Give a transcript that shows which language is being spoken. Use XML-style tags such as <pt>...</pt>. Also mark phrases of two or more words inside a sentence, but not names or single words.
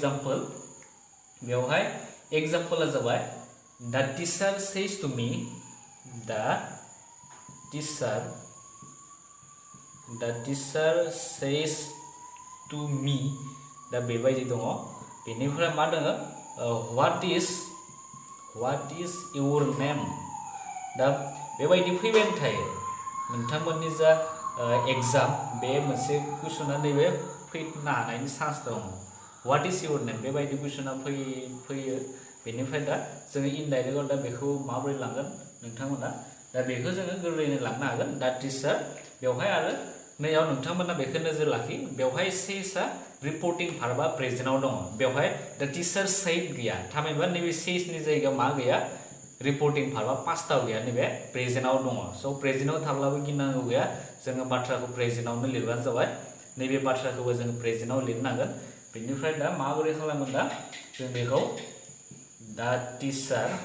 <brx>एग्जाम्पला जाबाय दा</brx> <en>teacher says to me</en> <brx>दा</brx> <en>teacher says to me</en> <brx>दा बेबायदि दङ बेनिफ्राय मा दङ</brx> <en>what is your name</en> <brx>दा बेबायदि फैबायानो थायो नोंथांमोननि जा एग्जाम बे मोनसे कुइसना नैबे फैनो हानायनि चान्स दङ</brx> <en>what is your name</en> <brx>बेबायदि कुइसना फैयो बेनिफ्राय दा जोङो इनडाइरेक्टआव दा बेखौ माबोरै लांगोन नोंथांमोना दा बेखौ जोङो गोरलैनो लांनो हागोन दा टीचार बेवहाय आरो नैयाव नोंथांमोना बेखौ नोजोर लाखि बेवहाय</brx> <en>saysआ reporting verbा presentआव</en> <brx>दङ बेवहाय दा</brx> <en>teacher said</en> <brx>गैया थामहिनबा नैबे सेजनि जायगायाव मा गैया</brx> <en>reporting verbा pastआव</en> <brx>गैया नैबे प्रेजेन्टआव दङ स' प्रेजेन्टआव थाब्लाबो गिनांगौ गैया जोङो बाथ्राखौ प्रेजेन्टआवनो लिरबानो जाबाय नैबे बाथ्राखौबो जोङो प्रेजेन्टआव लिरनांगोन बेनिफ्राय दा माबोरै खालामगोन दा जों बेखौ दा टीचार</brx>